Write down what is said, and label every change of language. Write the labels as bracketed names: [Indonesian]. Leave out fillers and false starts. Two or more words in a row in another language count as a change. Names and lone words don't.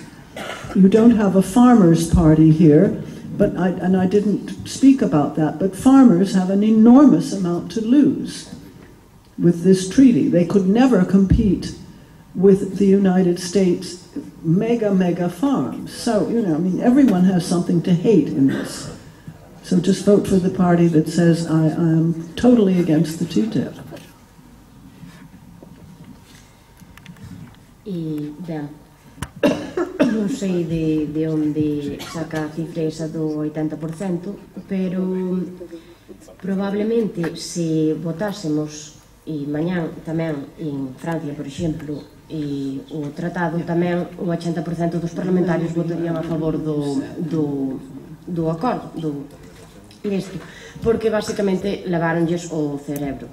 [English] You don't have a farmers' party here, but I didn't speak about that, but farmers have an enormous amount to lose with this treaty. They could never compete with the United States mega farms. So, you know, I mean, everyone has something to hate in this. So just vote for the party that says, I am totally against the TTIP. [Galician] E, ben, non sei de onde saca a cifra esa do 80%, pero probablemente se votásemos, e mañán tamén en Francia, por exemplo, e o tratado tamén, o 80% dos parlamentarios votarían a favor do acordo, deste, porque basicamente lavaronlles o cerebro.